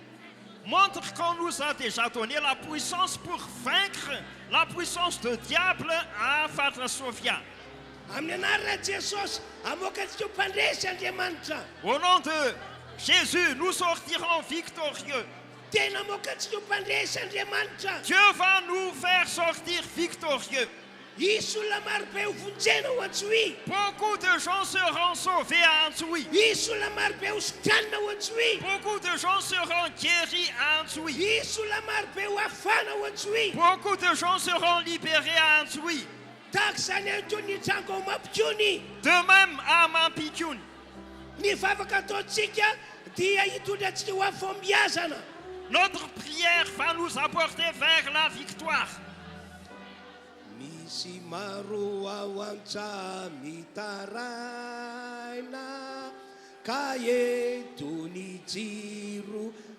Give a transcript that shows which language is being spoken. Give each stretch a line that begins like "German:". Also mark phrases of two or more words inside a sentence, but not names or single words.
French: Montre qu'on nous a déjà donné la puissance pour vaincre la puissance de diable à Fatra Sofia.
Malagasy: Amin'ny anaran'i Jesosy amoakatsika ho mpandresy Andriamanitra.
French: Au nom de Jésus, nous sortirons victorieux.
Malagasy: Tena amoakatsika ho mpandresy Andriamanitra.
French: Dieu va nous faire sortir victorieux.
Malagasy: isy olona marobe ho vonjena ho Antsohy.
French: Beaucoup de gens seront sauvés à Antsoui.
Malagasy: Isy olona marobe ho sotranina ho Antsohy.
French: Beaucoup de gens seront guéris à Antsoui.
Malagasy: Isy olona marobe ho afana ho Antsohy.
French: Beaucoup de gens seront libérés à Antsoui.
Malagasy: tahaka izany any toy ny trango ao Mampikony.
French: De même à Mampikony.
Malagasy: Ny vavaka ataontsika dia hitondra antsika ho amin'ny fombiazana.
French: Notre prière va nous apporter vers la victoire.
Malagasy: Misy maro ao antsa mitaraina ka eto ny jiro